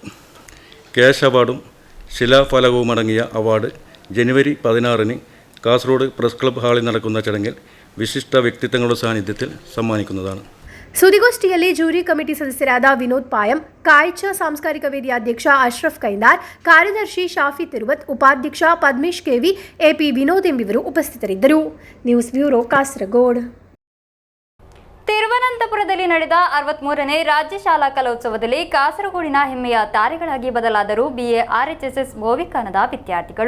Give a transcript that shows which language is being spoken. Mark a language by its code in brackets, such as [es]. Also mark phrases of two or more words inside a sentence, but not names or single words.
[ml] ക്യാഷ് അവാർഡും ശിലാഫലകവുമടങ്ങിയ അവാർഡ് ജനുവരി 16-ന് കാസർഗോഡ് പ്രസ് ക്ലബ് ഹാളിൽ നടക്കുന്ന ചടങ്ങിൽ വിശിഷ്ട വ്യക്തിത്വങ്ങളുടെ സാന്നിധ്യത്തിൽ സമ്മാനിക്കുന്നതാണ്. [kn] ಸುದ್ದಿಗೋಷ್ಠಿಯಲ್ಲಿ [en] jury committee [kn] ಸದಸ್ಯರಾದ ವಿನೋದ್ ಪಾಯಂ, ಕಾಯ್ಚಾ ಸಾಂಸ್ಕಾರಿಕ ವೇದಿಯ ಅಧ್ಯಕ್ಷ ಅಶ್ರಫ್ ಕೈಂದಾರ್, ಕಾರ್ಯದರ್ಶಿ ಶಾಫಿ ತಿರುವತ್, ಉಪಾಧ್ಯಕ್ಷ ಪದ್ಮೇಶ್ ಕೆವಿ, ಎಪಿ ವಿನೋದ್ ಎಂಬಿವರು ಉಪಸ್ಥಿತರಿದ್ದರು. [en] news bureau, [kn] ಕಾಸರಗೋಡು. ತಿರುವನಂತಪುರ ತಿರುವನಂತಪುರದಲ್ಲಿ ನಡೆದ 63ನೇ ರಾಜ್ಯ ಶಾಲಾ ಕಲೋತ್ಸವದಲ್ಲಿ ಕಾಸರಗೋಡಿನ ಹೆಮ್ಮೆಯ ತಾರೆಗಳಾಗಿ ಬದಲಾದರು BARHSS ಗೋವಿಕಾನದ ವಿದ್ಯಾರ್ಥಿಗಳು.